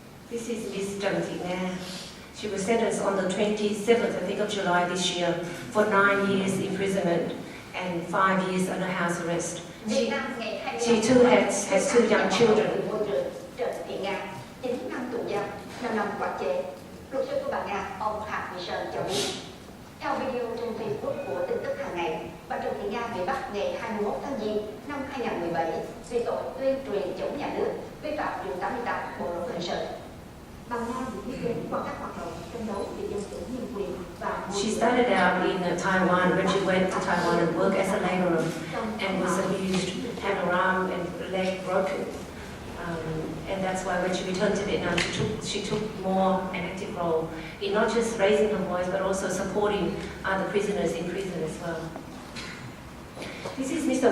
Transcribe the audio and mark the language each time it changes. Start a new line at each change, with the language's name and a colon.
English: This is Miss Trần Thị Nga. She was sentenced on the 27th, I think, of July this year for 9 years imprisonment and 5 years under house arrest. She too has 2 young children.
Vietnamese: Trần Thị Nga, 9 năm tù giam, 5 năm quản chế. Luật sư của bà Nga, ông Hà Huy Sơn cho biết, theo video trên Facebook của tin tức hàng ngày, bà Trần Thị Nga bị bắt ngày 21 tháng Giêng năm 2017 vì tội tuyên truyền chống nhà nước, vi phạm điều 88 Bộ luật hình sự. Bà Nga được biết đến qua các hoạt động tranh đấu vì dân chủ nhân quyền và.
English: She started out in Taiwan when she went to Taiwan and worked as a laborer and was abused, had her arm and leg broken. And that's why when she returned to Vietnam, she took more an active role in not just raising her voice, but also supporting other prisoners in prison as well. This is Mr.